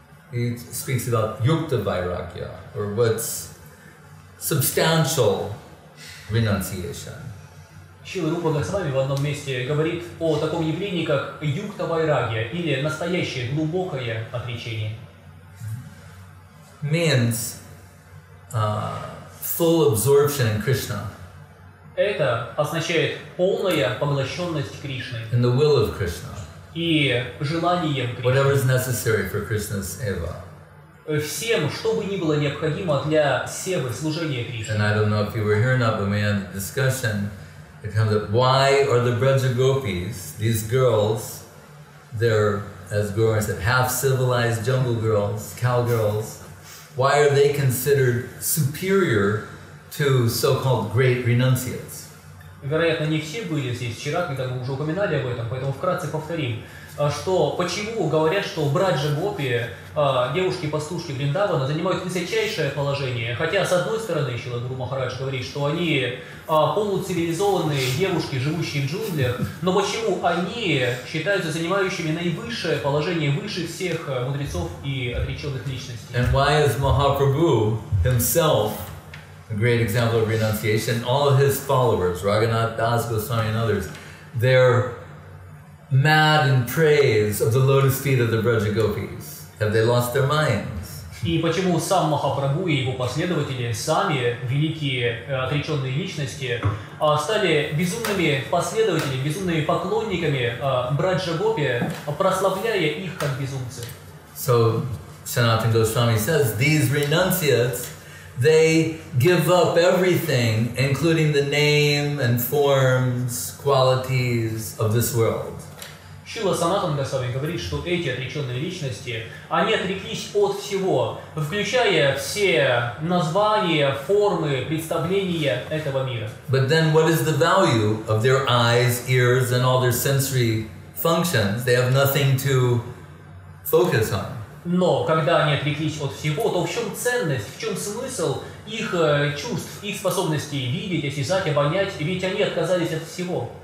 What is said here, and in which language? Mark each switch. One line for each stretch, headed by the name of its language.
English: He speaks about Yukta Vairagya, or what's substantial renunciation.
Russian: Шрила Рупа Госвами в одном месте говорит о таком явлении, как юкта вайрагья, или настоящее глубокое отречение.
English: Means full absorption in Krishna.
Russian: Это означает полная поглощенность Кришной.
English: In the will of Krishna.
Russian: И желанием Кришны.
English: Whatever is necessary for Krishna's seva.
Russian: Всем, что бы ни было необходимо для севы, служения Кришне.
English: And I don't know if you were here or not, but we had a discussion. It comes up, why are the Vraja-gopis, these girls, they're, as Guru said, half-civilized jungle girls, cowgirls, why are they considered superior to so-called great renunciates?
Russian: Вероятно, не все были здесь вчера, когда мы уже упоминали об этом, поэтому вкратце повторим, что почему говорят, что Враджа-гопи, девушки-пастушки Вриндавана, занимают высочайшее положение, хотя с одной стороны Шрила Гуру Махарадж говорит, что они полуцивилизованные девушки, живущие в джунглях, но почему они считаются занимающими наивысшее положение выше всех мудрецов и отреченных личностей?
English: And why is Mahaprabhu himself a great example of renunciation? All of his followers, Raghunath Das Goswami and others, they're mad in praise of the lotus feet of the Vraja-gopis. Have they lost their minds?
Russian: И почему сам Махапрабху и его последователи, сами великие отреченные личности, стали безумными последователями, безумными поклонниками Враджа-гопи, прославляя их как безумцы?
English: So Sanatana Goswami says these renunciates, they give up everything, including the name and forms, qualities of this world.
Russian: Шрила Санатана Госвами говорит, что эти отреченные личности, они отреклись от всего, включая все названия, формы, представления этого мира.
English: But then what is the value of their eyes, ears, and all their sensory functions? They have nothing to focus on.
Russian: Но когда они отреклись от всего, то в чем ценность, в чем смысл их чувств, их способностей видеть, осязать, обонять, ведь они отказались от всего.